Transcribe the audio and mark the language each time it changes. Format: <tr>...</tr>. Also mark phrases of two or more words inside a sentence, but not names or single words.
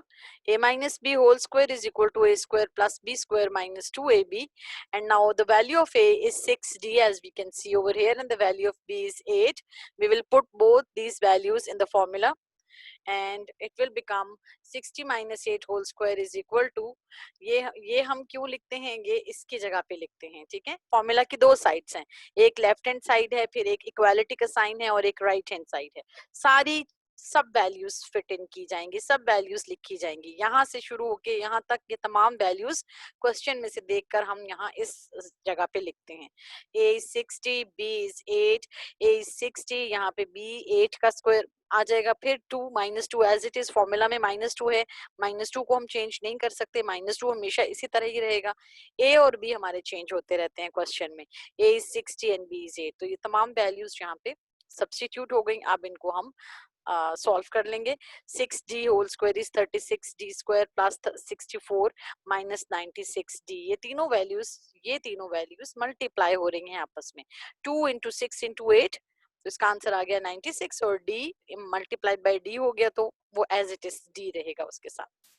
<en>A minus b whole square is equal to a square plus b square minus 2ab. And now the value of a is 6d, as we can see over here, and the value of b is 8. We will put both these values in the formula, and it will become 60 minus 8 whole square is equal to,</en> <hi>ये हम क्यों लिखते हैं, ये इसकी जगह पे लिखते हैं, ठीक है. फॉर्मूला की दो साइड्स हैं, एक</hi> <en>left hand side</en> <hi>है, फिर एक इक्वालिटी का साइन है और एक</hi> <en>right hand side</en> <hi>है. सारी सब वैल्यूज</hi> <en>fit in</en> <hi>की जाएंगी, सब वैल्यूज लिखी जाएंगी, यहाँ से शुरू होके यहाँ तक ये तमाम वैल्यूज क्वेश्चन में से देखकर हम यहाँ इस जगह पे लिखते हैं.</hi> <en>a is 60, b is 8, a is 60,</en> <hi>यहाँ पे b 8 का स्क्वायर आ जाएगा, फिर 2 माइनस 2</hi> <en>as it is,</en> <hi>फॉर्मूला में माइनस 2 है, माइनस 2 को हम चेंज नहीं कर सकते, माइनस 2 हमेशा इसी तरह ही रहेगा. a और b हमारे चेंज होते रहते हैं क्वेश्चन में.</hi> <en>a is 60 and b is 8.</en> <hi>तो ये तमाम वैल्यूज यहाँ पे सब्स्टिट्यूट हो गई. अब इनको हम सॉल्व कर लेंगे.</hi> <en>6d whole square is 36d square plus 64 minus 96d.</en> <hi>ये तीनों वैल्यूज मल्टीप्लाई हो रही हैं आपस में. 2 इंटू 6 इंटू 8, तो इसका आंसर आ गया 96, और d</hi> <en>multiplied by</en> <hi>d हो गया, तो वो</hi> <en>as it is</en> <hi>d रहेगा उसके साथ.</hi>